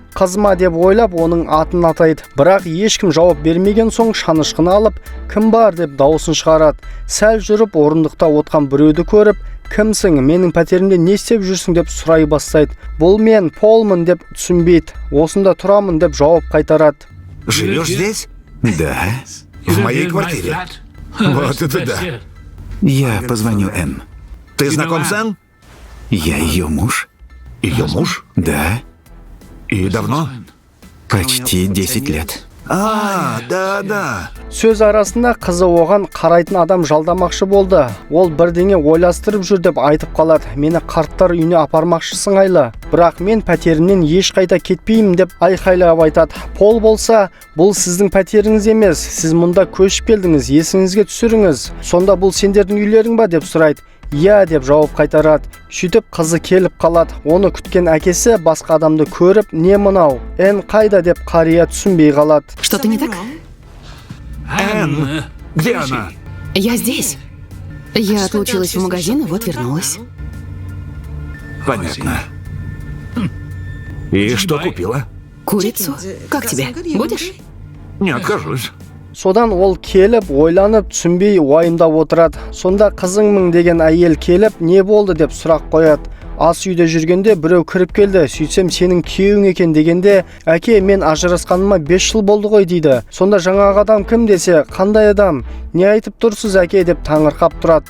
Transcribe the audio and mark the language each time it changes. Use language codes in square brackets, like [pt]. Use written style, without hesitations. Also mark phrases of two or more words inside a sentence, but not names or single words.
[kk] Қызма деп ойлап, оның атын атайды. Бірақ ешкім жауап бермеген соң шанышқыны алып, кім бар деп дауысын шығарады. Сәл жүріп, орындықта отқан біреуді көріп, кімсің, менің пәтерімде не істеп жүрсің деп сұрай бастайды. Бұл мен Полмын деп түсінбейді. Осында тұрамын деп жауап қайтарады. [ru] Живешь здесь? Да. В моей квартире. Вот это да. Я позвоню Энн. Ты знаком с Энн? Я ее муж. Ее муж? Да. И давно? Почти 10 лет. Да. [kk] Сөз арасында қызы оған қарайтын адам жалдамақшы болды. Ол бірдеңе ойластырып жүр деп айтып қалады. Мені қарттар үйіне апармақшысың айлы. Бірақ мен пәтерімнен ешқайда кетпеймін деп айқайлап айтады. Пол болса, бұл сіздің пәтеріңіз емес. Сіз мұнда көшіп келдіңіз, есіңізге түсіріңіз. Сонда бұл сендердің үйлерің ба деп сұрайды. Я деп жауап қайтарады. Сөйтіп қызы келіп қалады. Оны күткен әкесі басқа адамды көріп, не мынау? Энн қайда деп қария түсінбей қалады. [ru] Что-то не так? Энн, где она? Я здесь. Я отлучилась в магазин, вот вернулась. Понятно. И что купила? Курицу? Как тебе? Будешь? Не откажусь. [kk] Содан ол келіп, ойланып, түсінбей уайымдап отырады. Сонда қызыңмын деген әйел келіп, не болды деп сұрақ қояды. Ас үйде жүргенде біреу кіріп келді. Сөйтсем сенің күйеуің екен дегенде, әке, мен ажырасқаныма 5 жыл болды ғой дейді. Сонда жаңағы адам кім десе, қандай адам? Не айтып тұрсыз әке деп таңырқап тұрады.